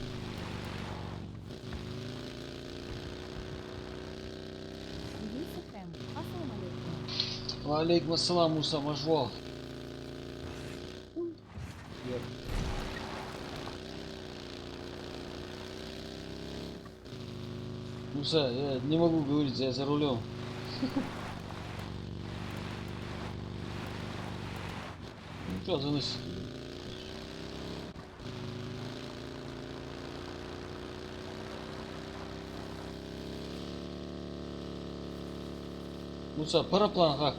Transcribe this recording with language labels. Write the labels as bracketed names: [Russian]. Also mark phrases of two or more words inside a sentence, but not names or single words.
[Russian] Юсеф М. [Arabic] السلام عليكم. وعليكم السلام, Муса Мажвал. [Russian] Муса, я не могу говорить, я за рулем. Ну что, заносить? Муса, параплан как?